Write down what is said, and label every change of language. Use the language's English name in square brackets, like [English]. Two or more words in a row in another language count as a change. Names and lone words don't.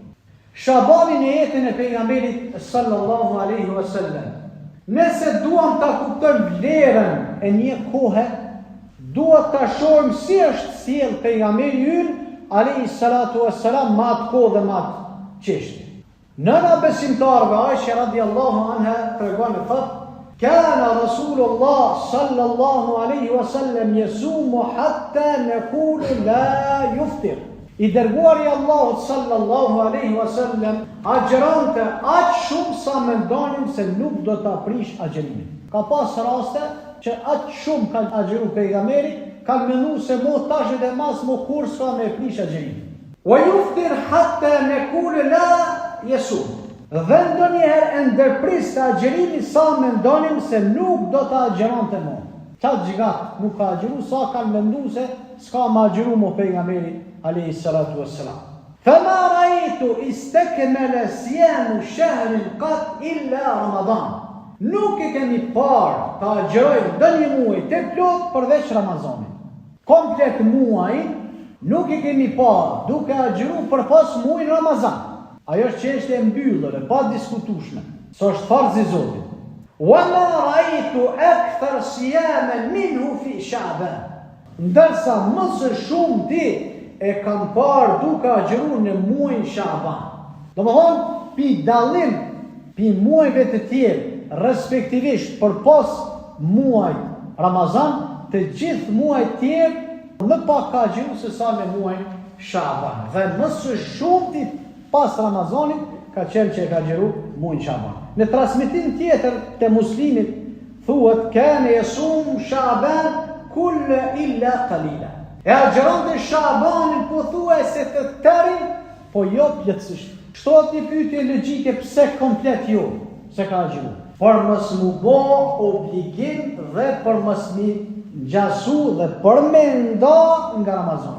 [Albanian] Shabani në jetën e pejgamberit [Arabic] صلى الله عليه وسلم, [Albanian] nëse duam ta kuptojmë vlerën e një kohe, duhet ta shohim si është sjell pejgamberi ynë [Arabic] عليه الصلاة والسلام [Albanian] me atë kohë dhe me atë çështje. Nëna besimtarve Aisha [Arabic] رضي الله عنها [Albanian] tregon e thotë: [Arabic] كان رسول الله صلى الله عليه وسلم يصوم حتى نقول لا يفطر. [Albanian] I dërguari Allahut [Arabic] صلى الله عليه وسلم [Albanian] agjeronte aq shumë sa mendonim se nuk do ta prish agjerimin. Ka pas raste që aq shumë ka agjeru pejgamberi, ka menduar se mo tash edhe mas mo kur s'ka me prish agjerimin. [Arabic] ويفطر حتى نقول لا يصوم. [Albanian] Dhe ndonjëherë e ndërpris të agjerimi sa mendonim se nuk do të agjeron të mo. Qatë gjigat nuk ka agjeru, sa kanë mendu se s'ka ma agjeru mo pejgamberi [Arabic] عليه الصلاة والسلام. فما رأيت استكمل صيام شهر قط إلا رمضان. [Albanian] Nuk e kemi parë të agjeroj ndonjë muaj të plot përveç Ramazanit. Komplet muaj nuk e kemi parë duke agjeru përpas muajin Ramazan. Ajo është çështje e mbyllur, e pa diskutueshme, se është farz i Zotit. [Arabic] وما رأيت أكثر صياما منه في شعبان. [Albanian] Ndërsa më së shumti e kam parë duke agjeruar në muajin Sha'ban. Domethënë, pi dallim pi muajve të tjerë, respektivisht përpas muajit Ramazan, të gjithë muajt tjerë më pak ka agjeruar se sa në muajin Sha'ban. Dhe më së shumti pas Ramazanit ka qenë që e ka agjeru muajin Shaban. Në transmetim tjetër të Muslimit thuhet: [Arabic] كان يصوم شعبان كل إلا قليلا. [Albanian] E agjeronte Shabanin pothuajse të tërin, po jo plotësisht. Shtohet një pyetje logjike: pse komplet jo se ka agjeru? Por mos mu bo obligim dhe për mos mi ngjasu dhe për me nda nga Ramazani.